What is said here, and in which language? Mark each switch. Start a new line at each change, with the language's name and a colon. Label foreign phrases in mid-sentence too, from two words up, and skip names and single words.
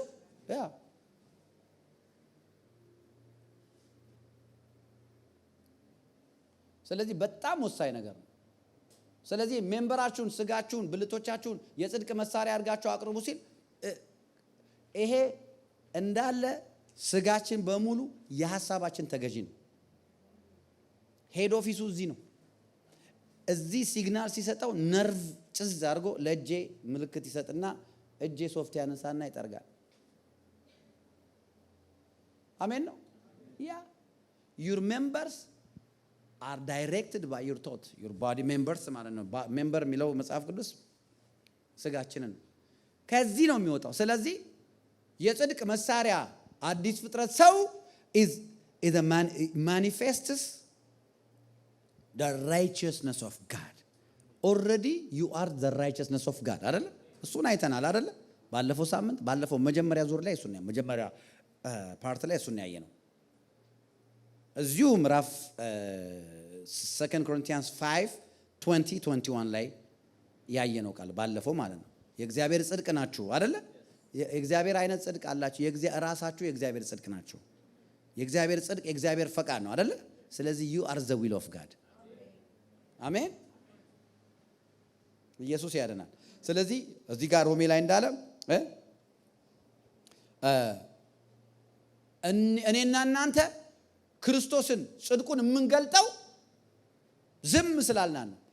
Amharic: ያ ስለዚህ በጣም ወሳኝ ነገር ነው። ስለዚህ ሜምበራችሁን፣ ስጋችሁን፣ ብልቶቻችሁን የጽድቅ መሳሪያ አድርጋችሁ አቅርቡ ሲል ይሄ እንዳለ ስጋችን በሙሉ የሐሳባችን ተገዢ ነው። ሄድ ኦፊሱ እዚህ ነው። እዚህ ሲግናል ሲሰጠው ነርቭ ጭዝ አድርጎ ለእጄ ምልክት ይሰጥና እጄ ሶፍት ያነሳና ይጠርጋል። አሜን ነው። ያ
English: your members are directed by your thought. your body members
Amharic: ማለት ነው። ሜምበር የሚለው መጽሐፍ ቅዱስ ስጋችንን ከዚህ ነው የሚወጣው። ስለዚህ የጽድቅ መሳሪያ አዲስ ፍጥረት ሰው
English: is a manifests the righteousness of God. already you are the righteousness of God
Amharic: አይደለ? እሱን አይተናል አይደለ? ባለፈው ሳምንት ባለፈው መጀመሪያ ዙር ላይ እሱን መጀመሪያ ፓርት ላይ እሱን ያየ ነው። እዚሁ ምዕራፍ 2 Corinthians 5:20-21 ላይ ያየ ነው ቃል ባለፈው ማለት ነው። የእግዚአብሔር ጽድቅ ናችሁ አይደለ? የእግዚአብሔር አይነት ጽድቅ አላችሁ። ራሳችሁ የእግዚአብሔር ጽድቅ ናችሁ። የእግዚአብሔር ጽድቅ የእግዚአብሔር ፈቃድ ነው አይደለ? ስለዚህ
English: you are the will of God.
Amharic: አሜን። ኢየሱስ ያድናል። ስለዚህ እዚህ ጋር ሮሜ ላይ እንዳለ እኔና እናንተ ክርስቶስን ጽድቁን የምንገልጠው ዝም ስላልናን ነው።